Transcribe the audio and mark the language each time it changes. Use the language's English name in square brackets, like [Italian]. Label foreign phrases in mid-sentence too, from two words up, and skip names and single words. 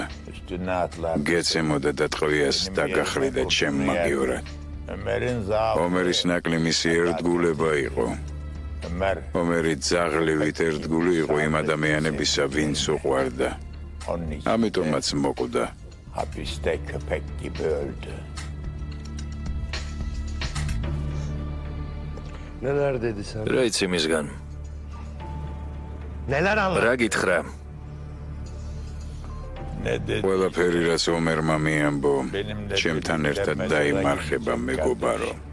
[Georgian] გეცემოდა და ტყვიას დაგახრიდა ჩემ მაგივრად. ომერის ნაკლი მისი ერთგულება იყო. ომერი ძაღლივით ერთგული იყო იმ ადამიანებისა, ვინც უყვარდა. ამიტომაც მოკვდა. [Turkish] Neler dedi sana? [Georgian] რა იცი მისგან? [Turkish] Neler anladın? [Georgian] რა გითხრა? ყველაფერი რაც ომერმა მიამბო, ჩემთან ერთად დაიმარხება მეგობარო.